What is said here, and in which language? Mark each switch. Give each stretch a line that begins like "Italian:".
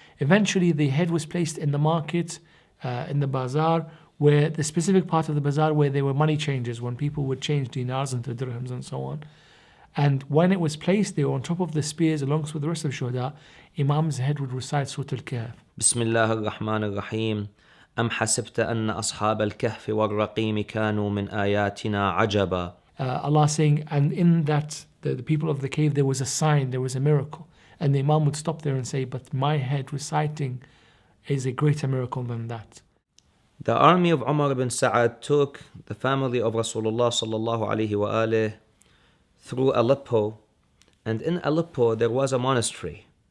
English: Eventually the head was placed in the market, in the bazaar, where the specific part of the bazaar where there were money changers, when people would change dinars into dirhams and so on. And when it was placed, they were on top of the spears alongside with the rest of the Shuhada. Imam's head would recite Surah Al-Kahf.
Arabic: بسم الله الرحمن الرحيم أم حسبت أن أصحاب الكهف والرقيم كانوا من آياتنا عجبا.
English: Allah saying, and in that, the people of the cave, there was a sign, there was a miracle. And the Imam would stop there and say, but my head reciting is a greater miracle than that. The army of Umar ibn Sa'ad took the family of Rasulullah sallallahu alaihi wa through Aleppo, and in Aleppo there was a monastery.